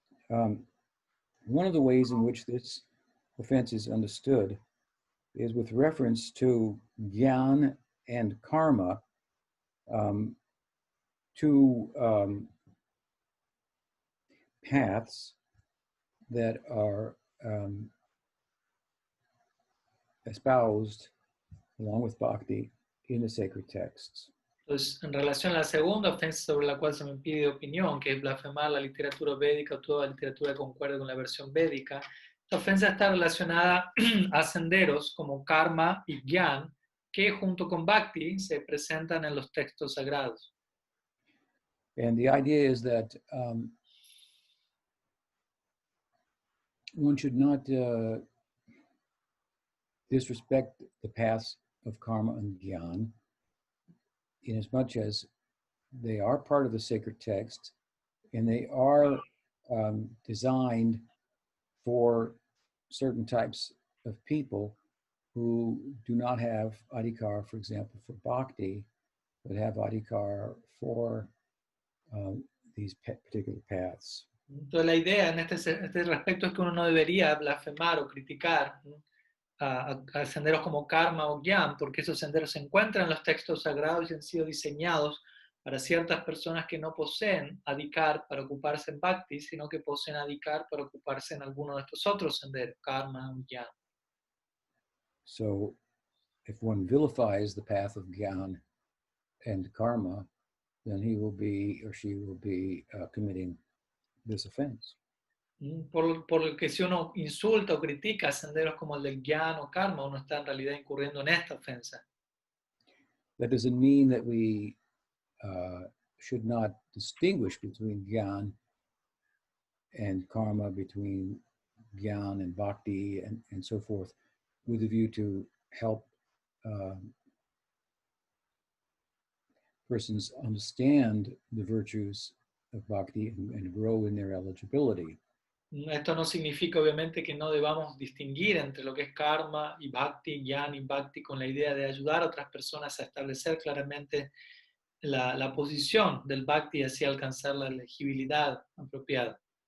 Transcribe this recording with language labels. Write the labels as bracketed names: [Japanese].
[English] One of the ways in which this offense is understood is with reference to jnana and karma, two paths that are espoused along with bhakti in the sacred texts. [Spanish] Entonces, en relación a la segunda ofensa sobre la cual se me pide opinión, que es blasfemar la literatura védica o toda literatura que concuerde con la versión védica, esta ofensa está relacionada a senderos como karma y gyan, que junto con bhakti se presentan en los textos sagrados. [English] And the idea is that one should not disrespect the paths of karma and gyan, in as much as they are part of the sacred text and they are designed for certain types of people who do not have adhikar, for example, for bhakti, but have adhikar for these particular paths. [Spanish] Entonces la idea en este respecto es que uno no debería blasfemar o criticar, ¿no?, a senderos como karma o gyan, porque esos senderos se encuentran en los textos sagrados y han sido diseñados para ciertas personas que no poseen adhikar para ocuparse en bhakti, sino que poseen adhikar para ocuparse en alguno de estos otros senderos, karma o gyan. [English] So if one vilifies the path of gyan and karma, then he will be or she will be committing this offense. [Spanish] Por lo que si uno insulta o critica senderos como el del gyan o karma, uno está en realidad incurriendo en esta ofensa. [English] That doesn't mean that we should not distinguish between gyan and karma, between gyan and bhakti and so forth, with a view to help persons understand the virtues of bhakti and grow in their eligibility. [Spanish] Esto no significa obviamente que no debamos distinguir entre lo que es karma y bhakti, gyan y bhakti, con la idea de ayudar a otras personas a establecer claramente la posición del bhakti y así alcanzar la elegibilidad apropiada.